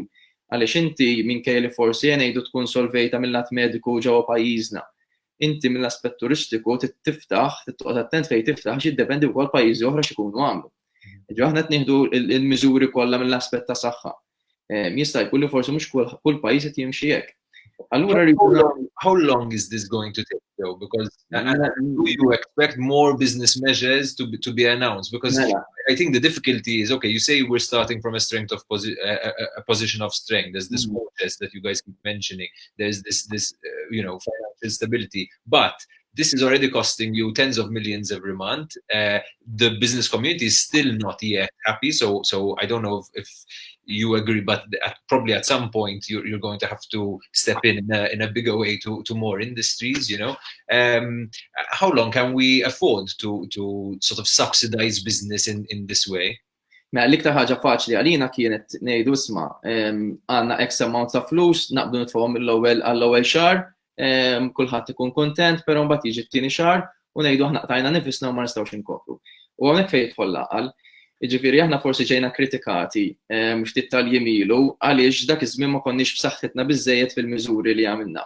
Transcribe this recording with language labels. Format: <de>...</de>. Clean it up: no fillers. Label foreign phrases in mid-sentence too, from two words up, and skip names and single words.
<mt>Għaliex inti minkejja li forsi ngħidu tkun solvejta mill-lat mediku ġewwa pajjiżna. Inti mill-aspett turistiku tiftaħ, tittoqgħod attent fejn tiftaħ xi jiddependi wkoll pajjiżi oħra x'ikunu għamlu. Jiġri aħna qed nieħdu l-miżuri kollha mill-aspett ta' saħħa. Jista' jkun li forsi mhux kull pajjiż qed jimxi hekk. Allura</mt> <en>how long is this going to take though? Because do you expect more business measures to be announced? Because I think the difficulty is, okay, you say we're starting from a strength of a position of strength. There's this process that you guys keep mentioning. There's this financial stability, but this is already costing you tens of millions every month. The business community is still not yet happy. So I don't know if you agree, but probably at some point you're going to have to step in a bigger way to more industries. How long can we afford to sort of subsidize business in this way?</en> <mt>Ma l-iktar ħaġa faċli għalina kienet ngħidu isma' għandna</mt> <en>X amount</en> <mt>ta' flus, naqbdu nitfgħu mill-ewwel għall-ewwel xahar, kulħadd ikun kontent, però mbagħad jiġi t-tieni xahar u ngħidu aħna qtajna nifisna u ma nistgħux inkopru. U hawnhekk fejn jidħol l-aqal. Jiġifieri aħna forsi ġejna kritikati ftit tal-jimilu għaliex dak iż-żmien ma konniex b'saħħitna biżżejjed fil-miżuri li għamilna.</mt>